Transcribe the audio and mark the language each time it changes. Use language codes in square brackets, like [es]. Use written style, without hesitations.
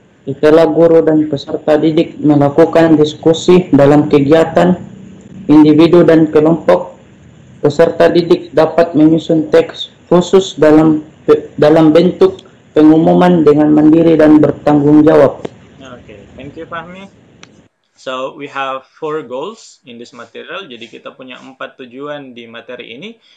[id] Setelah guru dan peserta didik melakukan diskusi dalam kegiatan individu dan kelompok, peserta didik dapat menyusun teks khusus dalam bentuk pengumuman dengan mandiri dan bertanggung jawab. [en] Okay, thank you Fahmi. So we have 4 goals in this material. [id] Jadi kita punya 4 tujuan di materi ini.